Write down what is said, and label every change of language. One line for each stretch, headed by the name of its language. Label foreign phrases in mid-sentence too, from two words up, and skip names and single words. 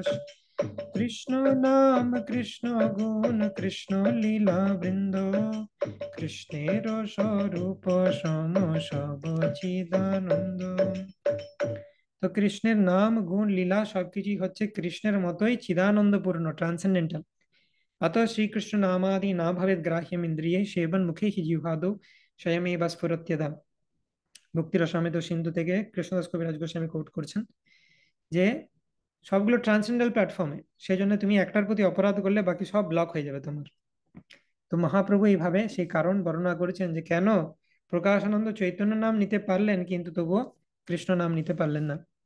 Bangla: কৃষ্ণ নাম কৃষ্ণ গুণ কৃষ্ণ লীলা বৃন্দ, কৃষ্ণের স্বরূপ সম সব চিদানন্দ। তো কৃষ্ণের নাম গুণ লীলা সবকিছুই হচ্ছে কৃষ্ণের মতোই চিদানন্দপূর্ণ, ট্রান্সেন্ডেন্টাল।
Sanskrit: अतः श्री कृष्ण नामादि ना भवेद ग्राह्यम इंद्रिये सेवन मुखे ही जिह्वादो स्वयमेव स्फुरत्यदा।
Bangla: ভক্তি রসামৃত সিন্ধু থেকে কৃষ্ণদাস কবিরাজ গোস্বামী কোট করছেন যে সবগুলো
English: transcendental platform,
Bangla: সেই জন্য তুমি একটার প্রতি অপরাধ করলে বাকি সব ব্লক হয়ে যাবে তোমার। তো মহাপ্রভু এইভাবে সেই কারণ বর্ণনা করেছেন যে কেন প্রকাশানন্দ চৈতন্য নাম নিতে পারলেন কিন্তু তবুও কৃষ্ণ নাম নিতে পারলেন না।